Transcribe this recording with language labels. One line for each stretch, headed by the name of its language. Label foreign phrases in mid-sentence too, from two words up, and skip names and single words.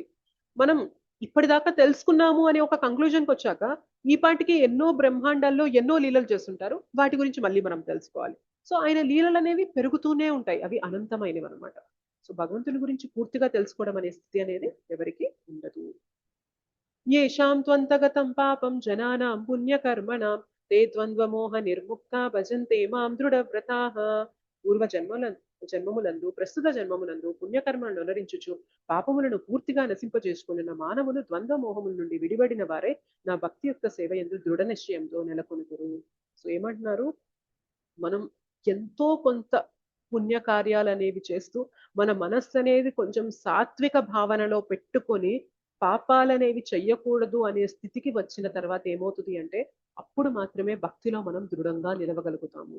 Telugu: మనం ఇప్పటిదాకా తెలుసుకున్నాము అని ఒక కంక్లూజన్కి వచ్చాక ఈ పాటికి ఎన్నో బ్రహ్మాండాల్లో ఎన్నో లీలలు చేస్తుంటారు, వాటి గురించి మళ్ళీ మనం తెలుసుకోవాలి. సో ఆయన లీలలు అనేవి పెరుగుతూనే ఉంటాయి, అవి అనంతమైనవి అనమాట. సో భగవంతుని గురించి పూర్తిగా తెలుసుకోవడం అనే స్థితి అనేది ఎవరికి ఉండదు.
Sanskrit: येषां त्वन्तगतं पापं जनानां पुण्यकर्मणां ते द्वन्द्वमोह निर्मुक्ता భజంతే మాం దృఢవ్రతాః.
Telugu: జన్మములందు ప్రస్తుత జన్మములందు పుణ్యకర్మలను అనుసరించుచు పాపములను పూర్తిగా నశింపజేసుకున్న మానవులు ద్వంద్వ మోహముల నుండి విడిపడిన వారే నా భక్తి యొక్క సేవ యందు దృఢ నిశ్చయంతో నెలకొనుదురు. సో ఏమంటున్నారు, మనం ఎంతో కొంత పుణ్యకార్యాలు అనేవి చేస్తూ మన మనస్సు అనేది కొంచెం సాత్విక భావనలో పెట్టుకొని పాపాలనేవి చెయ్యకూడదు అనే స్థితికి వచ్చిన తర్వాత ఏమవుతుంది అంటే అప్పుడు మాత్రమే భక్తిలో మనం దృఢంగా నిలవగలుగుతాము.